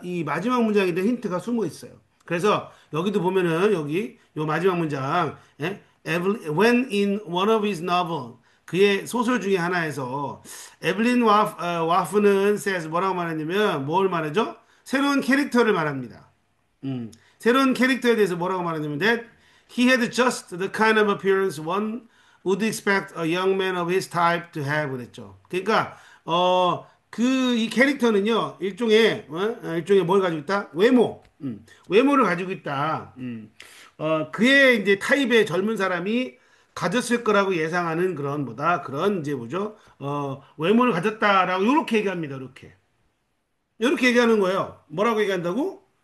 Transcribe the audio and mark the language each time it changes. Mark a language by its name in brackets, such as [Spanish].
[Korean] 이 마지막 문장에 대한 힌트가 숨어 있어요. 그래서 여기도 보면은 여기 요 마지막 문장 [English] when in one of his novel [Korean] 그의 소설 중에 하나에서 에블린 와프는 [English] says [Korean] 뭐라고 말했냐면 뭘 말하죠? 새로운 캐릭터를 말합니다. 새로운 캐릭터에 대해서 뭐라고 말하냐면 [English] that he had just the kind of appearance one would expect a young man of his type to have [Korean] 그랬죠. 그러니까 이 캐릭터는요 일종의 뭘 가지고 있다? 외모를 가지고 있다. 그의 이제 타입의 젊은 사람이 가졌을 거라고 예상하는 그런 이제 뭐죠? 외모를 가졌다라고 이렇게 얘기합니다. 이렇게 얘기하는 거예요. 뭐라고 얘기한다고?